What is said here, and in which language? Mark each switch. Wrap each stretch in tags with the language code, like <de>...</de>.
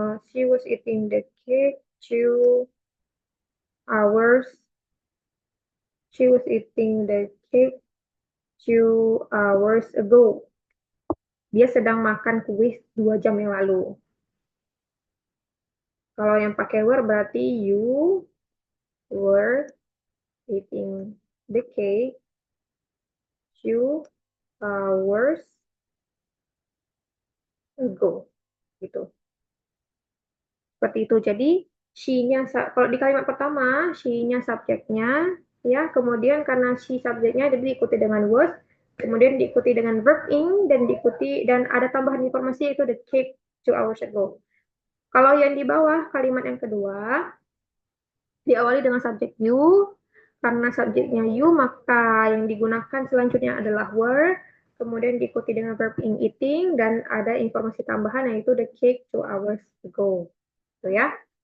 <en>She was eating the cake 2 hours. She was eating the cake 2 hours ago.</en> <id>Dia sedang makan kue 2 jam yang lalu. Kalau yang pakai</id> <en>were berarti you were eating the cake 2 hours ago.</en> <id>Gitu. Seperti itu. Jadi, she-nya, kalau di kalimat pertama, she-nya subjeknya, ya, kemudian karena she subjeknya, jadi diikuti dengan was, kemudian diikuti dengan verb ing, dan diikuti, dan ada tambahan informasi yaitu</id> <en>the cake 2 hours ago.</en> <id>Kalau yang di bawah, kalimat yang kedua, diawali dengan subjek you, karena subjeknya you, maka yang digunakan selanjutnya adalah were, kemudian diikuti dengan verb ing eating, dan ada informasi tambahan yaitu</id> <en>the cake 2 hours ago.</en> <id>Itu ya.</id>